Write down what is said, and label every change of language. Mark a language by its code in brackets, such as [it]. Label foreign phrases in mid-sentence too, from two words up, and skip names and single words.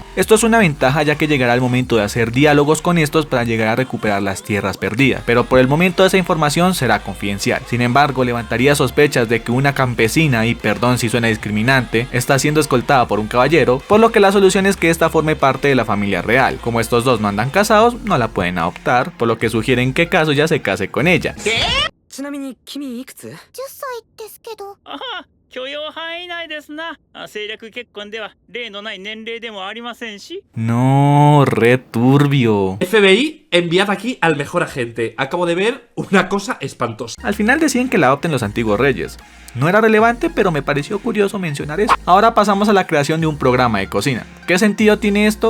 [es] Esto es una ventaja ya que llegará el momento de hacer diálogos con estos para llegar a recuperar las tierras perdidas, pero por el momento esa información será confidencial. Sin embargo, levantaría sospechas de que una campesina, y perdón si suena discriminante, está siendo escoltada por un caballero, por lo que la solución es que esta forme parte de la familia real. Como estos dos no andan casados, no la pueden adoptar, por lo que sugieren que Kazuya se case con ella. ¿Qué? [ja] ちなみに君いくつ？ 10歳ですけど。あは、許容範囲内ですな。政略結婚では例のない年齢でもありませんし。 [es] No, re turbio. FBI, enviad aquí al mejor agente. Acabo de ver una cosa espantosa. Al final deciden que la adopten los antiguos reyes. No era relevante, pero me pareció curioso mencionar eso. Ahora pasamos a la creación de un programa de cocina. ¿Qué sentido tiene esto?